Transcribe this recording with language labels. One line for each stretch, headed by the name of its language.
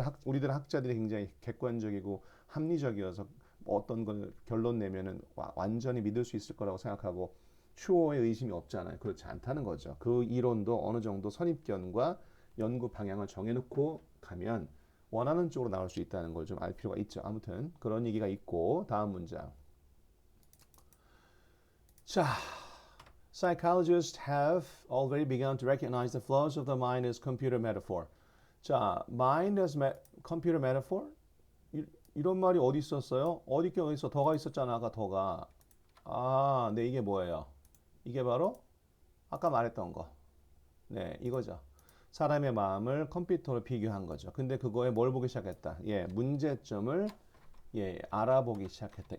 Korean: 우리들 학자들이 굉장히 객관적이고 합리적이어서 어떤 걸 결론 내면은 완전히 믿을 수 있을 거라고 생각하고 추호의 의심이 없잖아요. 그렇지 않다는 거죠. 그 이론도 어느 정도 선입견과 연구 방향을 정해놓고 가면 원하는 쪽으로 나올 수 있다는 걸 좀 알 필요가 있죠. 아무튼 그런 얘기가 있고 다음 문장.
English: 자, psychologists have already begun to recognize the flaws of the mind as computer metaphor. 자, mind as computer metaphor?
Korean: 이런 말이 어디 있었어요? 어디 있어? 더가 있었잖아. 아까 더가. 아, 네, 이게 뭐예요? 이게 바로 아까 말했던 거. 네, 이거죠. 사람의 마음을 컴퓨터로 비교한 거죠. 근데 그거에 뭘 보기 시작했다? 예, 문제점을 알아보기 시작했다.